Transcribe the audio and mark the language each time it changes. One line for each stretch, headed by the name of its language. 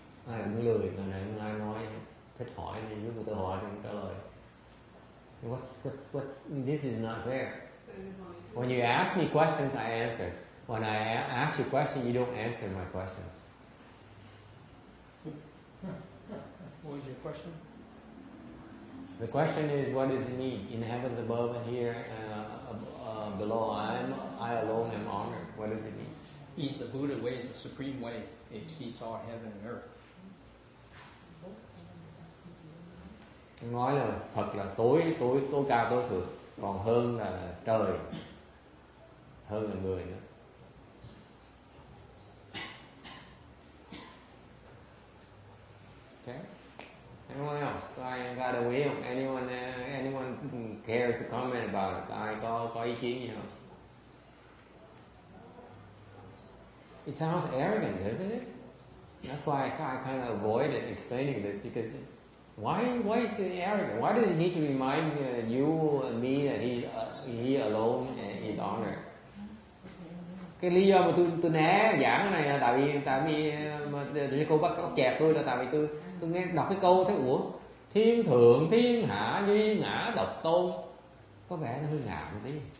Vietnamese: Ai cũng lười, lần này không ai nói, thích hỏi thì lúc tôi hỏi thì không trả lời.
English: What? This is not fair. When you ask me questions, I answer. When I ask you questions, you don't answer my questions. question? The question is, what does it mean? In heavens above and here below, I alone am honored. What does it mean? Means the Buddha way is the supreme way. It exceeds all heaven and earth.
Vietnamese: Nói là Phật là tối cao tối thượng, còn hơn là trời, hơn là người nữa.
English: Okay. Anyone else?
Vietnamese: Có ai đồng ý không?
English: Anyone cares to comment about it?
Vietnamese: Ai có ý kiến gì không?
English: It sounds arrogant, doesn't it? That's why I kind of avoided explaining this, because why is it arrogant? Why does it need to remind you and me that he alone is honored?
Vietnamese: Cái lý do mà tôi né giảng cái này là tại vì mà cô bắt chẹp tôi là tại vì tôi nghe đọc cái câu thấy ủa, thiên thượng thiên hạ duy ngã độc tôn, có vẻ nó hơi ngạo một tí.